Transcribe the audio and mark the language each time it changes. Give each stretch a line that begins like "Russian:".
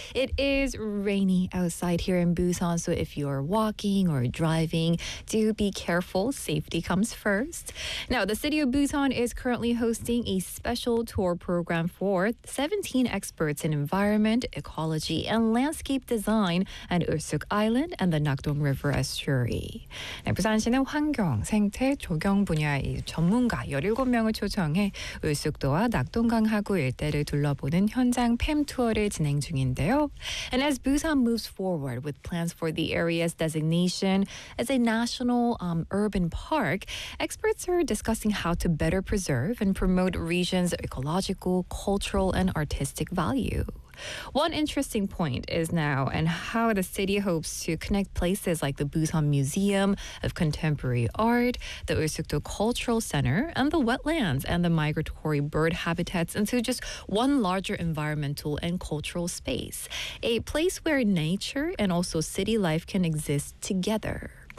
English: It is rainy outside here in Busan, so if you're walking or driving, do be careful, safety comes first. Now, the city of Busan is currently hosting a special tour program for 17 experts in environment, ecology, and landscape design at Ulsuk Island and the Nakdong River estuary.
Korean: 네, 부산시는 환경, 생태, 조경 분야의 전문가 17명을 초청해 울숙도와 낙동강 하구 일대를 둘러보는 현장 팸 투어를 진행 중인데요.
English: And as Busan moves forward with plans for the area's designation as a national urban park, experts are discussing how to better preserve and promote region's ecological, cultural, and artistic value. One interesting point is now and how the city hopes to connect places like the Busan Museum of Contemporary Art, the Ulsukdo Cultural Center, and the wetlands and the migratory bird habitats into just one larger environmental and cultural space, a place where nature and also city life can exist together.